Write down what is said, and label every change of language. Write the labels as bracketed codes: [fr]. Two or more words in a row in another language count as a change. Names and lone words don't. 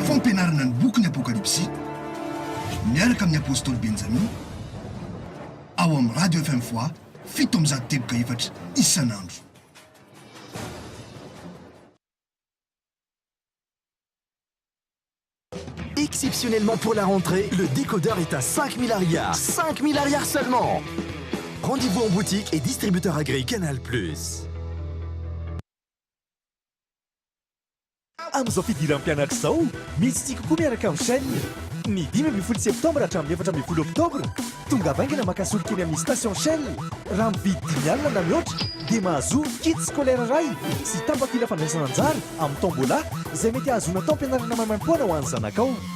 [mg] fampianarana ny boky ny apokalipsy miaraka amin'ny apôstôly Benjamin ao amin'ny radio FM Voix 7 isan'andro. [fr] Exceptionnellement pour la rentrée, le décodeur est à 5 milliards. 5 milliards seulement. Rendez-vous en boutique et distributeur agréé Canal+. [mg] Amin'izao fidiran'ny mpianatra izao, misy kokoa miaraka amin'ny chaîne. Ny 5 septambra hatramin'ny 4 oktobra tonga vaingana makasolo-kely amin'ny station Shell. Raha mividy 5 alina na mihoatra dia mahazo [fr] kit scolaire [mg] iray sy tapakila fandraisana anjara amin'ny tombola izay mety ahazona tao am-pianarana maimaim-poana ho an'ny zanakao.